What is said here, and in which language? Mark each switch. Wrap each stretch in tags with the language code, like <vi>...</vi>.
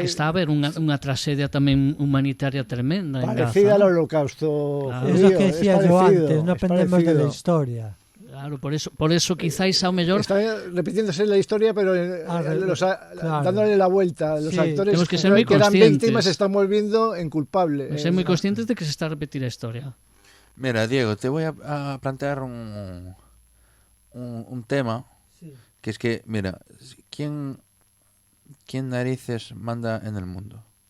<gl>Pero que está a haber unha tragedia tamén humanitaria tremenda</gl> <es>parecida al holocausto judío. Es lo que decía yo antes, no aprendemos de la historia.</es> <gl>Claro, por eso quizáis ao mellor</gl> <es>está repitiéndose la historia, pero dándole la vuelta. Los actores que eran víctimas se están volviendo en culpables. Ser muy conscientes de que se está a repetir la historia. Mira, Diego, te voy a plantear un tema, que es que, mira, ¿quién narices manda en el mundo?</es>